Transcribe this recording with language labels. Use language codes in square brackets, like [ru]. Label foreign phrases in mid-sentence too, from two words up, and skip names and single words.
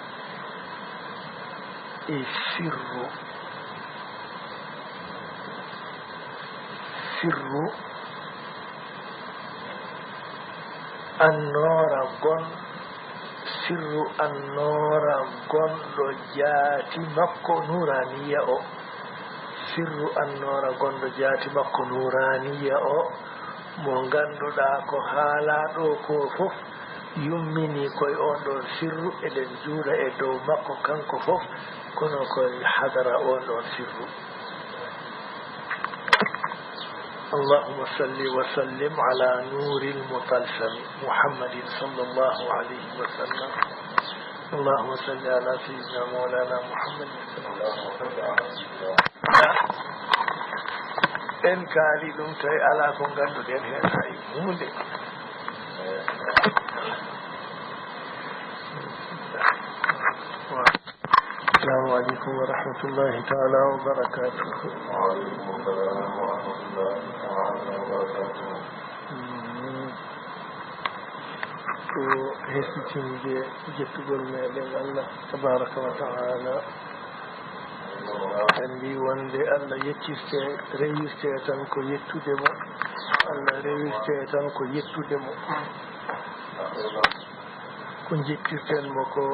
[ff] e sirru annoora gonɗo jaati makko nuraniya o sirru annoora gonɗo jaati makko nuraniya o mo ngannduɗa ko haala ɗo ko fof yummini koye on ɗon sirru eɗen juula e dow makko kanko fof kono koye hadara on ɗon sirru [ar] اللهم صل وسلم على نور المطلسم محمد صلى الله عليه وسلم اللهم صل على سيدنا مولانا محمد صلى الله عليه وسلم [ff] en kaali ɗum tawi ala ko ngannduɗen heen hay hunde [ar] السلام عليكم ورحمة الله تعالى وبركاته. وعليكم السلام ورحمة الله تعالى وبركاته. [ff] ko hesitinde jettugol meɗen Allah [ar] تبارك وتعالى [ff] en mbi wonde Allah yeccirte rewirte tan ko yettude mo Allah rewirte tan ko yettude mo ko jettirten mo